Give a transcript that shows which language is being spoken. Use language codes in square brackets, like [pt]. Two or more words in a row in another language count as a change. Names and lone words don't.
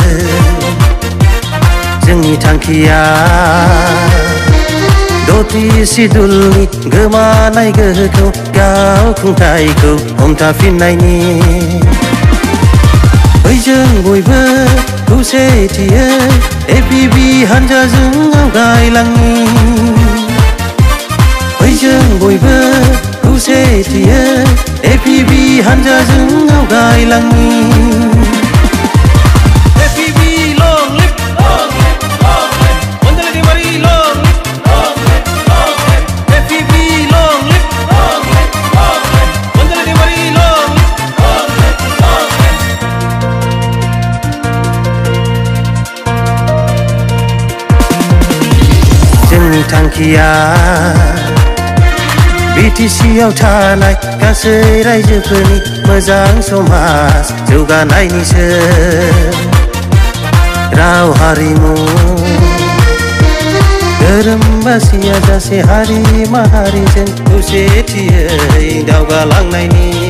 [brx] जोंनि थांखिया दति सिदुलनि गोमानाय गोहोखौ गाव खुंथायखौ हमथाफिननायनि बैजों बयबो खौसेथियै APB हानजाजों आवगायलांनि बैजों बयबो खौसेथियै APB हानजाजों आवगायलांनि [en] APB long live long live long live Ondalani Mari long live long live long live APB long live long live long live Ondalani Mari long live long live long live [brx] जोंनि थांखिया BTC आव थानाय गासै रायजोफोरनि मोजां समाज जौगानायनिसो राव हारिमु धोरोम बासिया जासे हारि माहारिजों खौसेथियै दावगालांनायनि